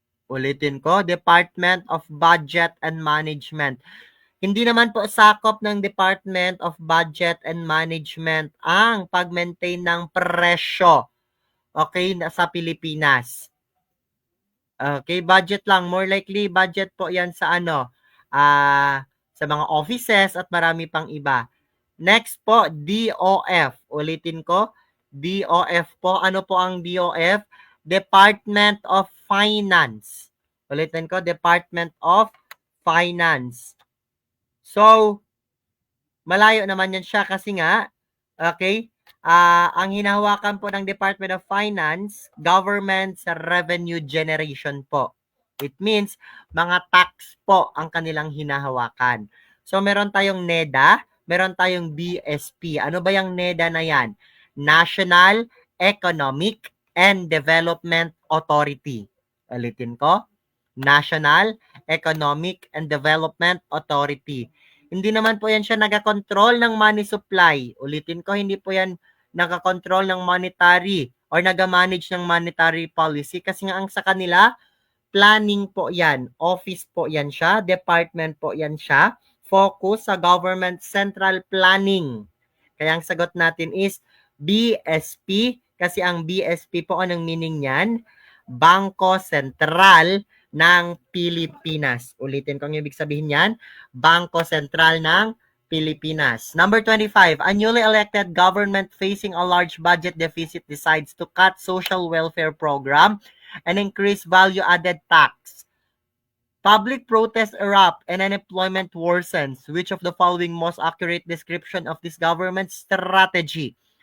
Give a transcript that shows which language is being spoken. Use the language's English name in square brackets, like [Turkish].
[Filipino] Ulitin ko, Department of Budget and Management. Hindi naman po sakop ng Department of Budget and Management ang pag-maintain ng presyo, okay, sa Pilipinas. Okay, budget lang. [English] More likely, [Filipino] budget po yan sa ano, sa mga offices at marami pang iba. Next po, DOF. Ulitin ko, DOF po. Ano po ang DOF? Department of Finance. Ulitin ko, Department of Finance. So, malayo naman yan siya kasi nga, okay, ang hinahawakan po ng Department of Finance, government sa [English] revenue generation [Filipino] po. [English] It means, [Filipino] mga tax po ang kanilang hinahawakan. So, meron tayong NEDA, meron tayong BSP. Ano ba yung NEDA na yan? [English] National Economic and Development Authority. Ulitin ko, National Economic and Development Authority. [Filipino] Hindi naman po yan siya nagakontrol ng money supply. Ulitin ko, hindi po yan nagakontrol ng monetary or nagamanage ng monetary policy kasi nga ang sa kanila, planning po yan. Office po yan siya. Department po yan siya. [English] Focus sa government central planning. [Filipino] Kaya ang sagot natin is BSP kasi ang BSP po, anong meaning niyan? Bangko Sentral ng Pilipinas. Ulitin ko ang ibig sabihin yan. Bangko Sentral ng Pilipinas. [English] Number 25, a newly elected government facing a large budget deficit decides to cut social welfare program and increase value-added tax. Public protests erupt and unemployment worsens. Which of the following most accurate description of this government strategy?